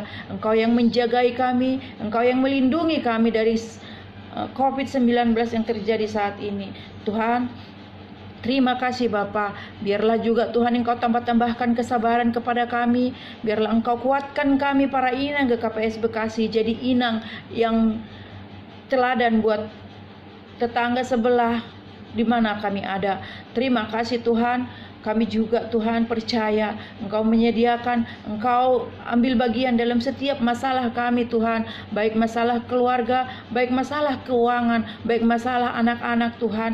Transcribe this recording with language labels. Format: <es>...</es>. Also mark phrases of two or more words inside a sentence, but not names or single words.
<id>Engkau yang menjagai kami, Engkau yang melindungi kami dari COVID-19 yang terjadi saat ini. Tuhan, terima kasih Bapa. Biarlah juga Tuhan Engkau tambah-tambahkan kesabaran kepada kami. Biarlah Engkau kuatkan kami para inang GKPS Bekasi jadi inang yang teladan buat tetangga sebelah di mana kami ada. Terima kasih Tuhan. Kami juga Tuhan percaya Engkau menyediakan, Engkau ambil bagian dalam setiap masalah kami Tuhan, baik masalah keluarga, baik masalah keuangan, baik masalah anak-anak Tuhan.</id>